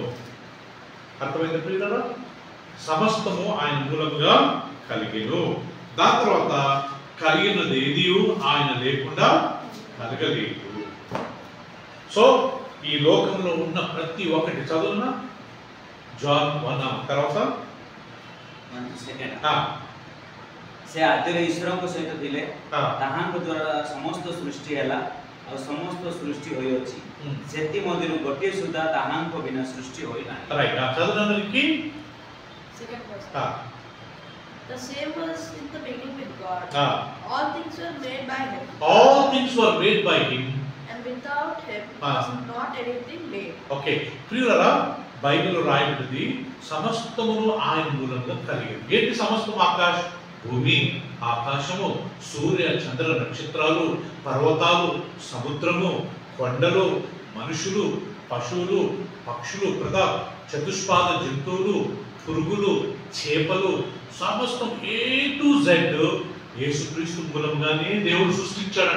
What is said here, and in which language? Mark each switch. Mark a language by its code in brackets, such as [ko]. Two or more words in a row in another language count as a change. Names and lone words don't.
[te] అర్థమైంది ప్రియులారా? సమస్తము ఆయన మూలముగా కలిగెను. దాని తర్వాత కలిగినది ఏది ఆయన లేకుండా కలగలేదు. సో ఈ లోకంలో ఉన్న ప్రతి ఒక్కటి చదువునా జాన్ 1 తర్వాత [or] ସେ ଆଦିରେ ଈଶ୍ୱରଙ୍କ ସହିତ ଥିଲେ, ତାହାଙ୍କ ଦ୍ୱାରା ସମସ୍ତ ସୃଷ୍ଟି ହେଲା ଆଉ ସମସ୍ତ ସୃଷ୍ଟି ହୋଇଅଛି, ସେଥି ମଧ୍ୟରୁ ଗୋଟିଏ ସୁଦ୍ଧା ତାହାଙ୍କ ବିନା ସୃଷ୍ଟି ହୋଇନାହିଁ. [te] ରାଇଟ୍, ଚదువునందరికి [en] second verse. The same was in the beginning with God. All things were made by him. All things were made by him. And without him was not anything made. Okay. [te] ప్రియులారా, బైబిల్లో రాయబడింది సమస్తమును ఆయన మూలంగా కలిగింది. ఏంటి సమస్తము? భూమి, ఆకాశము, సూర్య చంద్ర నక్షత్రాలు, పర్వతాలు, సముద్రము, కొండలు, మనుషులు, పశువులు, పక్షులు, చతుష్పాద జంతువులు, పురుగులు, చేపలు, సమస్తం [en] A to Z [te] యేసుక్రీస్తు మూలంగానే దేవుడు సృష్టించాడట.